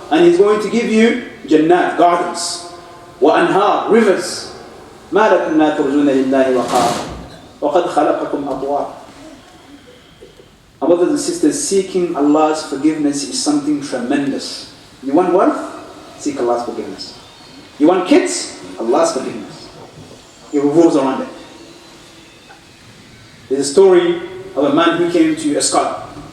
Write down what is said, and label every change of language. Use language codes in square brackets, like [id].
[en] And He's going to give you jannat, gardens, وأنهار, rivers. [ar] ما لكم لا ترجون لله وقارا وقد خلقكم أطوارا. [en] Our brothers and sisters, seeking Allah's forgiveness is something tremendous. You want wealth? Seek Allah's forgiveness. You want kids? Allah's forgiveness. It revolves around it. There's a story of a man who came to a scholar.